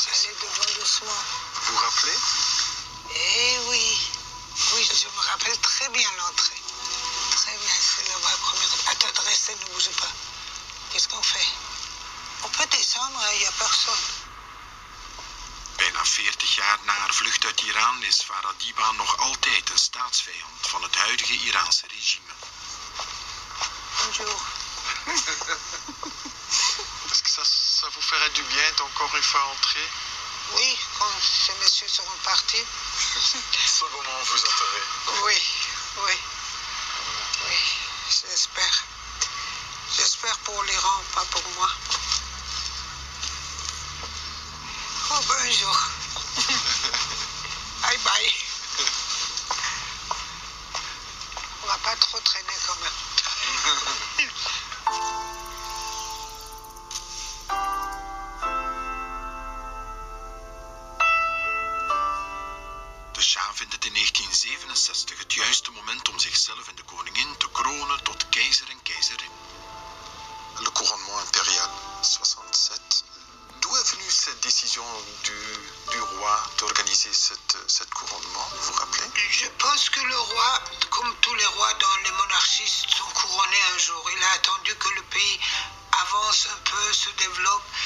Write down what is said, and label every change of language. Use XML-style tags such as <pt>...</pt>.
<fr>Allez devant doucement. Vous vous rappelez? Eh oui. Oui, je me rappelle très bien l'entrée. Très bien, c'est la première. Attends, restez, ne bougez pas. Qu'est-ce qu'on fait? On peut descendre, il n'y a personne.</fr> <nl>Bijna 40 jaar na haar vlucht uit Iran is Farah Diba nog altijd een staatsvijand van het huidige Iraanse regime.</nl> <fr>Bonjour. Est-ce que ça vous ferait du bien d'encore une fois entrer? Oui, quand ces messieurs seront partis. Ce moment vous entendrez. Oui, oui. Oui, j'espère. J'espère pour l'Iran, pas pour moi. Oh, bonjour. Bye bye. On va pas trop traîner quand même.</fr> <nl>De Shah vindt het in 1967 het juiste moment om zichzelf en de koningin te kronen tot keizer en keizerin.</nl> <fr>Le couronnement impérial, 67. D'où est venue cette décision du roi d'organiser cette couronnement, vous vous rappelez? Je pense que le roi, comme tous les rois dans les monarchies, sont couronnés un jour. Il a attendu que le pays avance un peu, se développe.</fr>